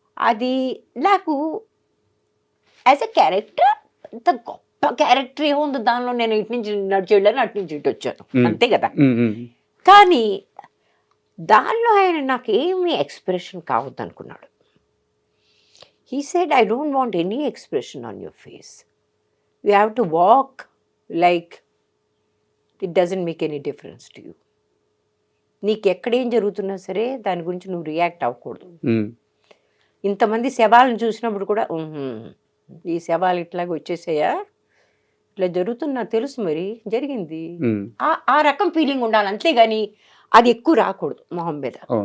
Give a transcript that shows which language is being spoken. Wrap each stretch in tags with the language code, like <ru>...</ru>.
<te>అది నాకు as a character ఇంత గొప్ప క్యారెక్టర్ ఏముంది దానిలో, నేను ఇటు నుంచి నడిచేళ్ళని అటు నుంచి ఇటు వచ్చాను అంతే కదా. కానీ దానిలో ఆయన నాకు ఏమి ఎక్స్ప్రెషన్ కావద్దు అనుకున్నాడు.</te> <en>He said, I don't want any expression on your face. You have to walk like it doesn't make any difference to you.</en> <te>నీకు ఎక్కడేం జరుగుతున్నా సరే దాని గురించి నువ్వు రియాక్ట్ అవ్వకూడదు. ఇంతమంది శవాలను చూసినప్పుడు కూడా ఈ శవాలు ఇట్లాగ వచ్చేసాయా, ఇట్లా జరుగుతున్నా తెలుసు, మరి జరిగింది, ఆ రకం ఫీలింగ్ ఉండాలి అంతేగాని అది ఎక్కువ రాకూడదు మొహం మీద.</te>